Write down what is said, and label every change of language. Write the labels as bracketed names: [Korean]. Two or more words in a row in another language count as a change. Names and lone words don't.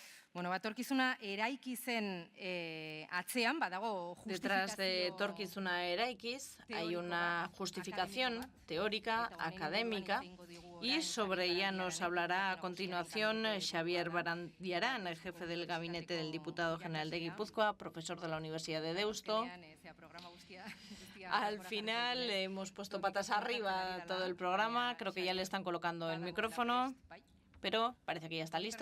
[Basque] Bueno, etorkizuna eraiki zen atzean, badago [Spanish] Detrás de Etorkizuna Eraikiz hay una justificación teórica, académica, y sobre ella nos hablará a continuación Xabier Barandiarán, el jefe del gabinete del diputado general de Guipúzcoa, profesor de la Universidad de Deusto. Al final hemos puesto patas arriba todo el programa, creo que ya le están colocando el micrófono, pero parece que ya está listo.